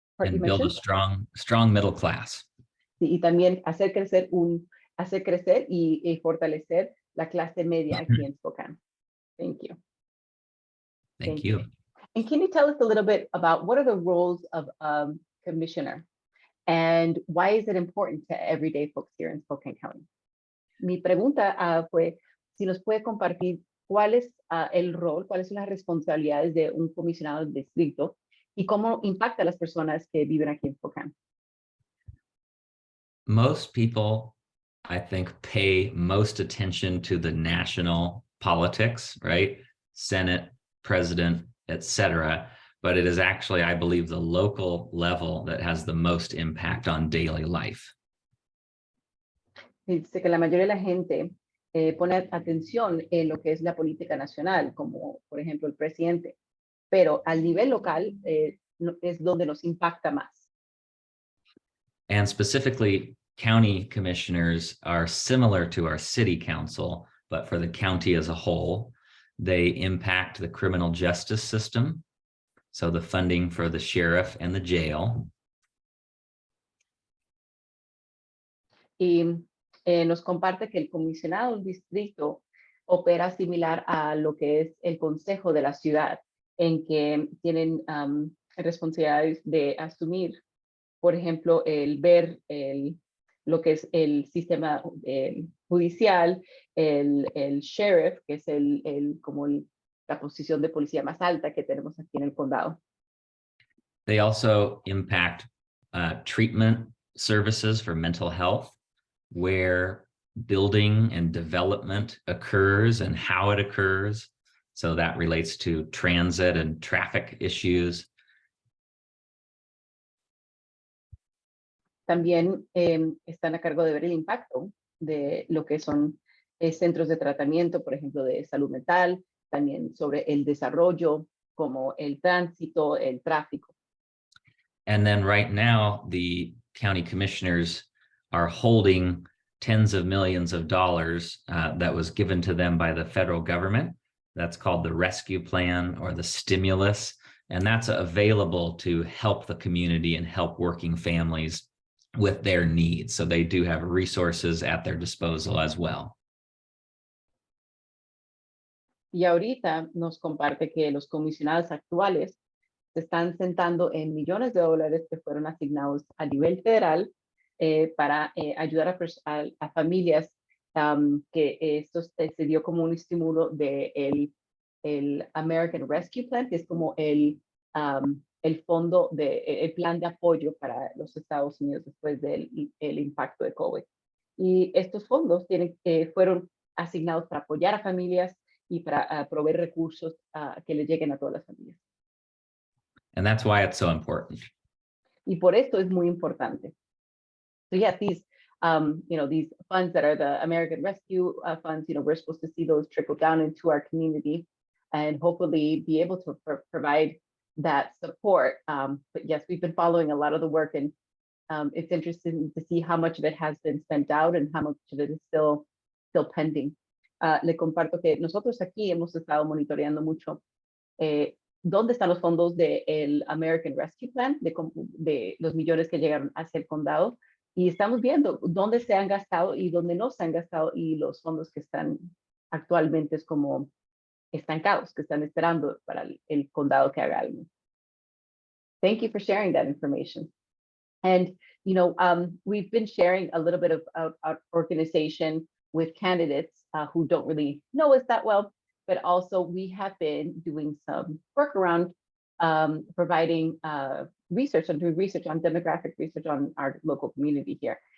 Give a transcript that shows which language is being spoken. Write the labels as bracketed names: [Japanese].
[English] And build a strong middle class. [Spanish] Sí, y también hacer crecer y fortalecer la clase media aquí en Spokane. [English] Thank you. Thank you. And can you tell us a little bit about what are the roles of commissioner and why is it important to everyday folks here in Spokane County? [Spanish] Mi pregunta fue si nos puede compartir cuál es el rol, cuáles son las responsabilidades de un comisionado del distrito y cómo impacta a las personas que viven aquí en Spokane. [English] Most people, I think, pay most attention to the national politics, right? Senate, president, etc. But it is actually, I believe, the local level that has the most impact on daily life. [Spanish] Dice que la mayoría de la gente pone atención en lo que es la política nacional, como por ejemplo el presidente, pero al nivel local es donde nos impacta más. [English] And specifically, county commissioners are similar to our city council, but for the county as a whole, they impact the criminal justice system, so the funding for the sheriff and the jail. [Spanish] Y nos comparte que el comisionado del distrito opera similar a lo que es el consejo de la ciudad, en que tienen responsabilidades de asumir, por ejemplo, el ver lo que es el sistema judicial, el sheriff, que es como la posición de policía más alta que tenemos aquí en el condado. [English] They also impact treatment services for mental health, where building and development occurs and how it occurs. So that relates to transit and traffic issues. [Spanish] También están a cargo de ver el impacto de lo que son centros de tratamiento, por ejemplo, de salud mental, también sobre el desarrollo, como el tránsito, el tráfico. [English] And then right now, the county commissioners are holding tens of millions of dollars that was given to them by the federal government. That's called the rescue plan or the stimulus. And that's available to help the community and help working families with their needs. So they do have resources at their disposal as well. [Spanish] Y ahorita nos comparte que los comisionados actuales se están sentando en millones de dólares que fueron asignados a nivel federal para ayudar a familias que esto se dio como un estímulo de el American Rescue Plan, que es como el fondo el plan de apoyo para los Estados Unidos después del el impacto de COVID. Y estos fondos fueron asignados para apoyar a familias y para proveer recursos que les lleguen a todas las familias. [English] And that's why it's so important. [Spanish] Y por esto es muy importante. [English] So yeah, these funds that are the American Rescue funds, we're supposed to see those trickle down into our community and hopefully be able to provide that support. But yes, we've been following a lot of the work, and it's interesting to see how much of it has been spent out and how much of it is still pending. [Spanish] Le comparto que nosotros aquí hemos estado monitoreando mucho dónde están los fondos del American Rescue Plan, de los millones que llegaron hacia el condado, y estamos viendo dónde se han gastado y dónde no se han gastado, y los fondos que están actualmente es como estancados, que están esperando para el condado que haga algo. [English] Thank you for sharing that information. And, we've been sharing a little bit of our organization with candidates who don't really know us that well, but also we have been doing some work around providing research on demographic research on our local community here.